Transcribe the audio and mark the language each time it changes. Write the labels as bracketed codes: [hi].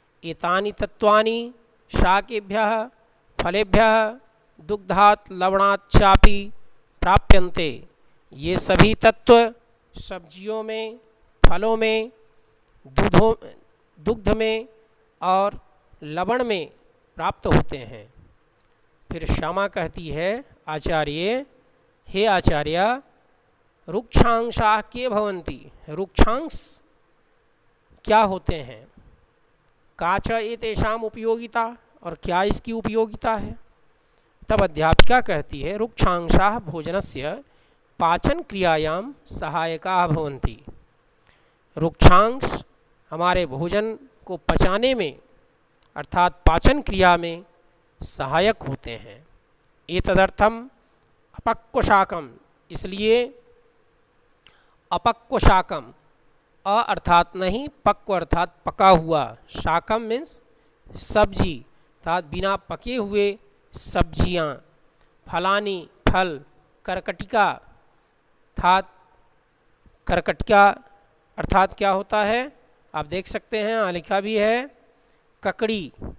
[sa] एतानि तत्वानि शाकेभ्यः फलेभ्यः दुग्धात् लवणात् चापि प्राप्यन्ते, [hi] ये सभी तत्व सब्जियों में, फलों में, दुग्ध में और लवण में प्राप्त होते हैं। फिर श्यामा कहती है आचार्य, [sa] हे आचार्य रुक्षांशाः के भवन्ति, [hi] रुक्षांश क्या होते हैं, [sa] का च एतेषाम् उपयोगिता, [hi] और क्या इसकी उपयोगिता है। तब अध्यापिका कहती है [sa] रुक्षांशाः भोजनस्य पाचन क्रियायां सहायकाः भवन्ति। [hi] रुक्षांश हमारे भोजन को पचाने में अर्थात पाचन क्रिया में सहायक होते हैं। एतदर्थम अपक्वशाकम, इसलिए अपक्वशाकम, अ अर्थात नहीं, पक्व अर्थात पका हुआ, शाकम मीन्स सब्जी अर्थात बिना पके हुए सब्जियां, फलानी फल, करकटिका अर्थात करकटिका अर्थात क्या होता है आप देख सकते हैं, यहाँ लिखा भी है ककड़ी,